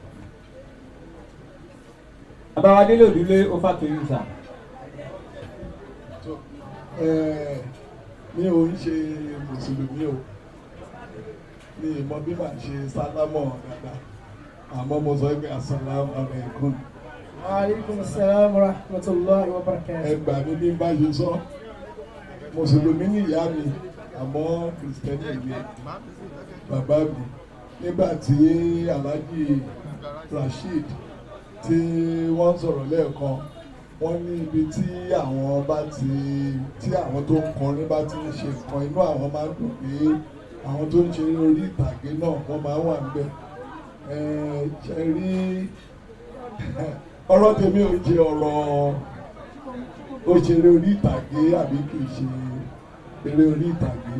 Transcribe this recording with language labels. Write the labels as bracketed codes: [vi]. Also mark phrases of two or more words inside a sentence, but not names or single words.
[yo] bàbá wa délé òdúlé ó fàtòyí sà. mi ò ń ṣe mùsùlùmí o mi ì mọ bí màá ṣe sálámọ̀ dáadáa àmọ́ mo sọ pé [ar] السلام عليكم. عليكم السلام ورحمة الله وبركاته. [yo] ẹgbà mi bí n bá ṣe sọ mùsùlùmí ni ìyá mi àmọ́ kìrìsìtẹ́nì ni bàbá mi nígbà tí Alhaji Rasheed tí wọ́n sọ̀rọ̀ lẹ́ẹ̀kan wọ́n ní ibi tí àwọn bá ti tí àwọn tó ń kọrin bá ti ń ṣe nǹkan inú àwọn máa ń dùn pé àwọn tó ń ṣe orí ìtàgé náà wọ́n máa wà níbẹ̀ ṣe rí ọ̀rọ̀ tèmi ò jẹ́ ọ̀rọ̀ òṣèré orí ìtàgé àbí kì í ṣe eré orí ìtàgé.